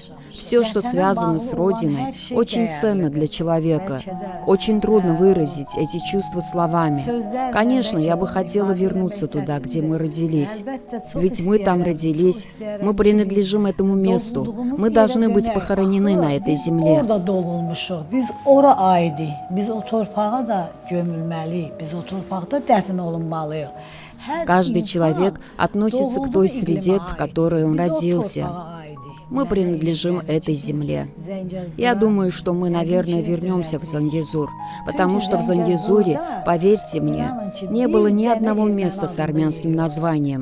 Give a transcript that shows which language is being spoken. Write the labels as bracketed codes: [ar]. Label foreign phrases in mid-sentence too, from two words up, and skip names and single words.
[ru] Все, что связано с родиной, очень ценно для человека. Очень трудно выразить эти чувства словами. Конечно, я бы хотела вернуться туда, где мы родились. Ведь мы там родились, мы принадлежим этому месту. Мы должны быть похоронены на этой земле. [az] Orada doğulmuşuq. Biz ora aidi. Biz o torpağa da gömülməliyik. Biz o torpaqda dəfn olunmalıyıq. [ru] Каждый человек относится к той среде, в которой он родился. Мы принадлежим этой земле. Я думаю, что мы, наверное, вернемся в Зангезур, потому что в Зангезуре, поверьте мне, не было ни одного места с армянским названием.